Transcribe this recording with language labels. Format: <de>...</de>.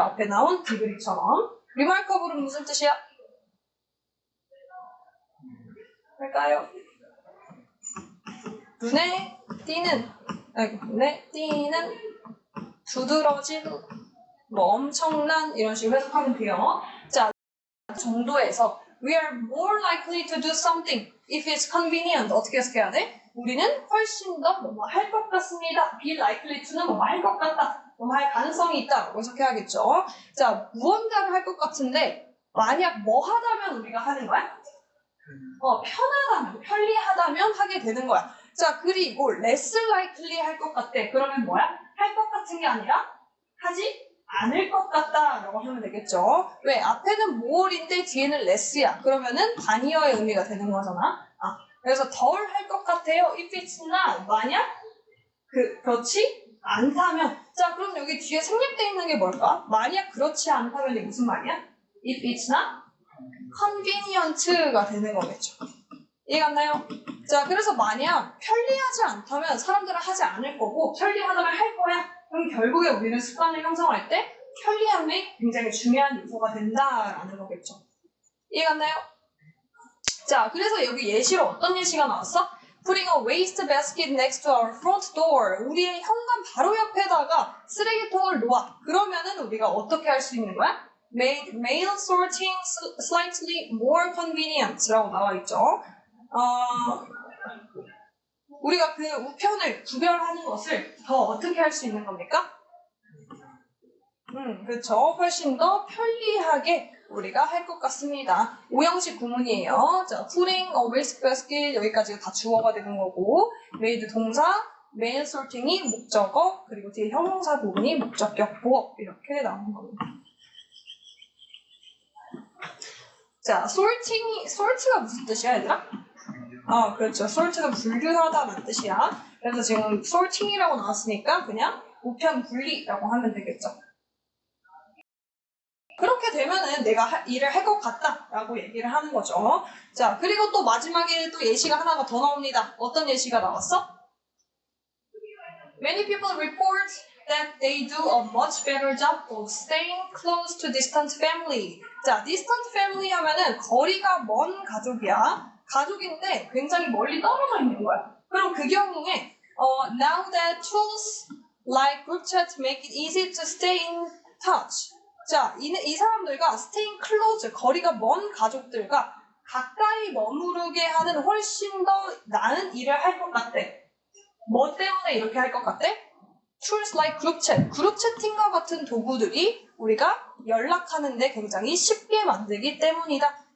<ko>앞에 나온 degree처럼. remarkable은 무슨 뜻이야? 할까요? 눈에 띄는 네, 띠는 두드러진, 뭐 엄청난 이런 식으로 해석하면 돼요.</ko> <en>자,</en> <ko>정도에서</ko> <en>we are more likely to do something if it's convenient.</en> <ko>어떻게 해석해야 돼? 우리는 훨씬 더 뭐뭐 할 것 같습니다.</ko> <en>be likely to</en> <ko>는 뭐뭐 할 것 같다. 뭐뭐 할 가능성이 있다. 라고 해석해야겠죠. 자, 무언가를 할 것 같은데 만약 뭐 하다면 우리가 하는 거야? 편하다면, 편리하다면 하게 되는 거야. 자, 그리고</ko> <en>less likely</en> <ko>할 것 같대. 그러면 뭐야? 할 것 같은 게 아니라 하지 않을 것 같다라고 하면 되겠죠. 왜? 앞에는 more인데 뒤에는 less야. 그러면은 단위어의 의미가 되는 거잖아. 그래서 덜 할 것 같아요.</ko> <en>if it's not.</en> <ko>만약 그렇지 않다면. 자, 그럼 여기 뒤에 생략되어 있는 게 뭘까? 만약 그렇지 않다면 이게 무슨 말이야?</ko> <en>if it's not convenient가</en> <ko>되는 거겠죠. 이해갔나요? 자, 그래서 만약 편리하지 않다면 사람들은 하지 않을 거고 편리하다면 할 거야. 그럼 결국에 우리는 습관을 형성할 때 편리함이 굉장히 중요한 요소가 된다라는 거겠죠. 이해갔나요? 자, 그래서 여기 예시로 어떤 예시가 나왔어?</ko> <en>Putting a waste basket next to our front door.</en> <ko>우리의 현관 바로 옆에다가 쓰레기통을 놓아. 그러면은 우리가 어떻게 할 수 있는 거야?</ko> <en>Made mail sorting slightly more convenient</en> <ko>라고 나와 있죠. 우리가 그 우편을 구별하는 것을 더 어떻게 할 수 있는 겁니까? 그렇죠. 훨씬 더 편리하게 우리가 할 것 같습니다. 오형식 구문이에요. 자,</ko> <en>putting a waste basket</en> <ko>여기까지가 다 주어가 되는 거고 made 동사, mail sorting이 목적어, 그리고 뒤에 형용사 부분이 목적격 보어 이렇게 나오는 겁니다. 자, sort가 무슨 뜻이야, 얘들아? 그렇죠. sort가 분류하다는 뜻이야. 그래서 지금 sorting이라고 나왔으니까 그냥 우편 분리라고 하면 되겠죠. 그렇게 되면은 내가 일을 할 것 같다라고 얘기를 하는 거죠. 자, 그리고 또 마지막에 또 예시가 하나가 더 나옵니다. 어떤 예시가 나왔어?</ko> <en>Many people report that they do a much better job of staying close to distant family.</en> <ko>자, distant family 하면은 거리가 먼 가족이야. 가족인데 굉장히 멀리 떨어져 있는 거야. 그럼 그 경우에</ko> <en>now that tools like group chat make it easy to stay in touch.</en> <ko>자, 이 사람들과</ko> <en>staying close,</en> <ko>거리가 먼 가족들과 가까이 머무르게 하는 훨씬 더 나은 일을 할 것 같대. 뭐 때문에 이렇게 할 것 같대?</ko> <en>Tools like group chat,</en> <ko>그룹 채팅과 같은 도구들이 우리가 연락하는데 굉장히 쉽게 만들기 때문이다.</ko>